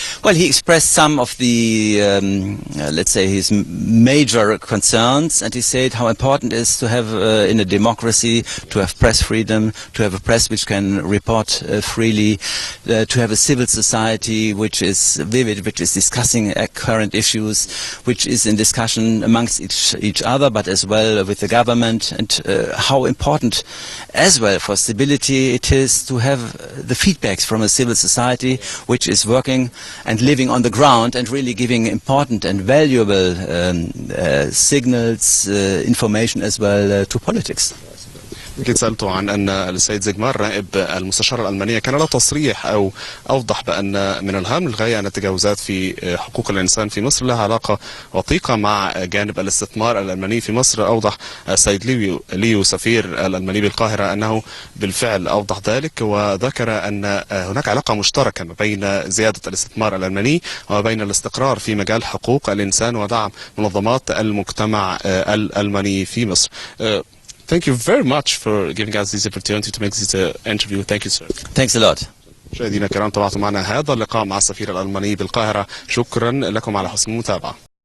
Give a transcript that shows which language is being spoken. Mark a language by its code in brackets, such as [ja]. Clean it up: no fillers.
[en] Well, he expressed some of the, let's say, his major concerns, and he said how important it is to have, in a democracy, to have press freedom, to have a press which can report freely, to have a civil society which is vivid, which is discussing current issues, which is in discussion amongst each other, but as well with the government, and how important as well for stability it is to have the feedbacks from a civil society which is working and living on the ground and really giving important and valuable signals, information as well to politics. [ar] كنت سألته عن أن السيد زيغمار نائب المستشار الألمانية كان له تصريح أو أوضح بأن من الهام للغاية أن التجاوزات في حقوق الإنسان في مصر لها علاقة وثيقة مع جانب الاستثمار الألماني في مصر. أوضح السيد ليو سفير الألماني بالقاهرة أنه بالفعل أوضح ذلك، وذكر أن هناك علاقة مشتركة بين زيادة الاستثمار الألماني وبين الاستقرار في مجال حقوق الإنسان ودعم منظمات المجتمع الألماني في مصر. [en] Thank you very much for giving us this opportunity to make this interview. Thank you, sir. Thanks a lot. [ar] مشاهدينا الكرام، تابعتم معنا هذا اللقاء مع السفير الألماني بالقاهرة. شكرا لكم على حسن المتابعة.